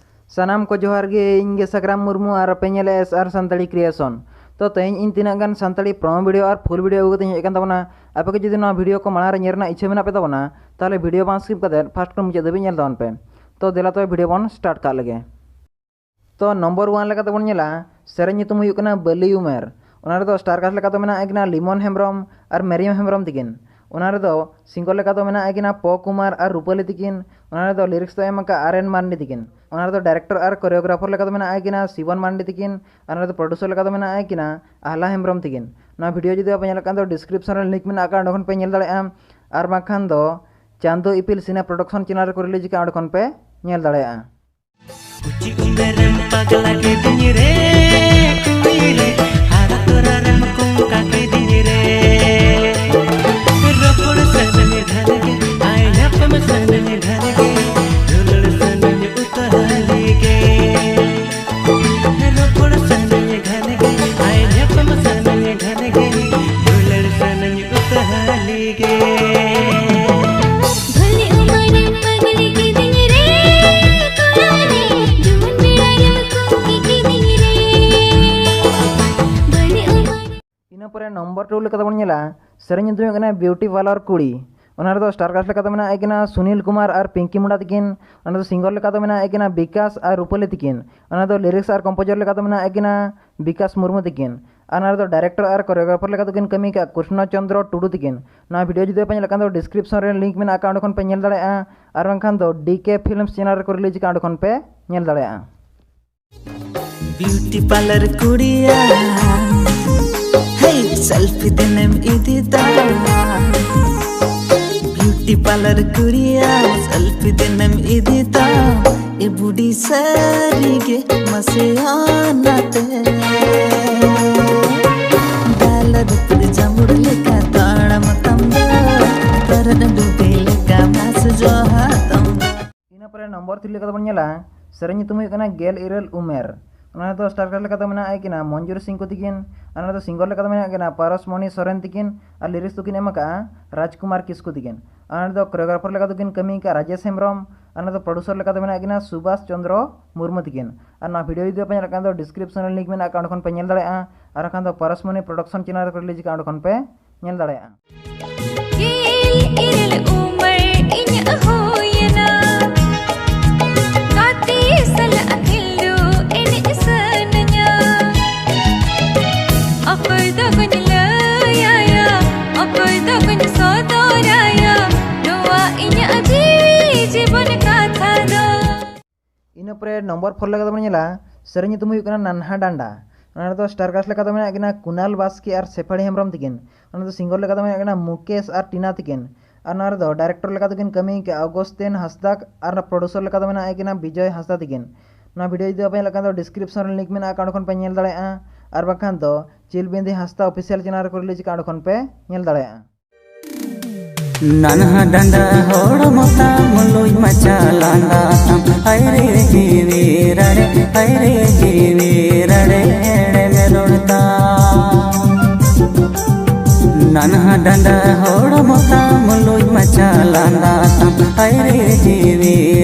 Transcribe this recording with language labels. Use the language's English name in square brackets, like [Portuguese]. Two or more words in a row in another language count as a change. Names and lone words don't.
[Santali] सानाम को जोहार गे इंगे सकराम मुर्मू और पेनेले एस आर संताली क्रिएशन। तो तेज इन तीना गान संताली [English] promo video [Santali] और [English] full video [Santali] अगुते हेज कान ताबोना। आपे जुदी ना वीडियो को माड़ा रे नेल रना इच्छा मेना पे ताबोना ताहले वीडियो बां स्किप करते फास्ट को मुझे दबी नेल ताबोन पे। तो देला तो वीडियो बन स्टार्ट का लगे। तो नंबर 1 लेका तबोन नेला सेरें ᱧᱩᱛᱩᱢ हुई कना बली उमेर। ओना रे दो [English] star cast [Santali] लेका तो मेना एकना लिमन हेम्ब्रम और मेरियम हेम्ब्रम तिकिन। ओना रे दो सिंगल लेका तो मेना एकना प कुमार और रूपली तिकिन। ओना रे दो लिरिक्स तो एमका आरएन मांडी तिकिन। ओना रे दो डायरेक्टर और कोरियोग्राफर लेका तो मेना एकना शिवन मांडी तिकिन। ओना रे दो प्रोड्यूसर लेका तो मेना एकना आहला हेम्ब्रम तिकिन। ना वीडियो जुदी आप नेल कान दो डिस्क्रिप्शन रे लिंक मेना का ओंडे पे नेल दाड़ेआ और बाखान दो चांदो इपिल सिने प्रोडक्शन चैनल को रिलीज का ओंडे पे नेल दाड़ेआ। Uji umberan pagla ke dinire kuire hara toraran ko kake dinire ropor sanne dhange I yapam sanne dhange dulul sanne utahali ge ropor sanne dhange I yapam sanne dhange dulul sanne utahali ge नंबर 2 लेका तबन नेला सेरें ᱧᱩᱛᱩᱢ कना ब्यूटी पार्लर कुड़ी। ओना रे दो [English] star cast [Santali] लेका तो मेना एकना सुनील कुमार और पिंकी मुंडा तिकिन। ओना दो सिंगर लेका तो मेना एकना विकास और रूपली तिकिन। ओना दो लिरिक्स और कंपोजर लेका तो मेना एकना विकास मुर्मू तिकिन। ओना दो डायरेक्टर और कोरियोग्राफर लेका तो किन कमी का कृष्ण चंद्र टुडू तिकिन। ना वीडियो जुदे पे लेका तो डिस्क्रिप्शन रे लिंक मेना अकाउंट खन पे नेल दाड़ेआ और बांखान दो डीके फिल्म्स चैनल को रिलीज का अकाउंट खन पे नेल दाड़ेआ। ब्यूटी पार्लर कुड़िया सेल्फी देने में इदिता ब्यूटी पार्लर कुरिया सेल्फी देने में इदिता ये बूढ़ी सारी के मसे आना ते डालर पर जामुड़ लेका ताड़ा मतम तरन डूबे लेका मास जो हातम। इना पर नंबर 3 लेका तबन नेला सेरें ᱧᱩᱛᱩᱢ हुई कना गेल इरल उमेर। ओना दो स्टार कास्ट लेका तो मेना एकना मंजूर सिंह को तिकिन। ओना दो सिंगर लेका तो मेना एकना पारसमणि सोरेन तिकिन और लिरिक्स तो किन एमका राजकुमार किस्कु तिकिन। ओना दो कोरियोग्राफर लेका तो किन कमी का राजेश हेम्ब्रम। ओना दो प्रोड्यूसर लेका तो मेना एकना सुभाष चंद्र मुर्मू तिकिन। और ना वीडियो जुदी पे नेल दो डिस्क्रिप्शन रे लिंक मेना अकाउंट खन पे नेल दाड़ेआ और खान दो पारसमणि प्रोडक्शन चैनल को रिलीज का अकाउंट खन पे नेल दाड़ेआ। इन पर नंबर 4 लेका तो नेला सेरें ᱧᱩᱛᱩᱢ हुई कना नन्हा डांडा। ओना दो [English] star cast [Santali] लेका तो मेना एकना कुणाल बास्के और सेफाड़ी हेम्ब्रम तिकिन। ओना दो सिंगर लेका तो मेना एकना मुकेश और टीना तिकिन। और दो डायरेक्टर लेका तो किन कमी के अगस्तिन हंसदा और प्रोड्यूसर लेका तो मेना एकना विजय हंसदा तिकिन। ना वीडियो जुदी आप लेका तो डिस्क्रिप्शन रे लिंक मेना अकाउंट खन पे नेल दाड़ेआ और बाखान दो चिलबिंदी हंसदा ऑफिशियल चैनल को रिलीज का अकाउंट खन पे नेल दाड़ेआ। नन्हा डंडा होड़ मोता मुलोई मचा लांडा हरे जीवी रड़े मेरोड़ता नन्हा डंडा होड़ मोता मुलोई मचा लांडा हरे जीवी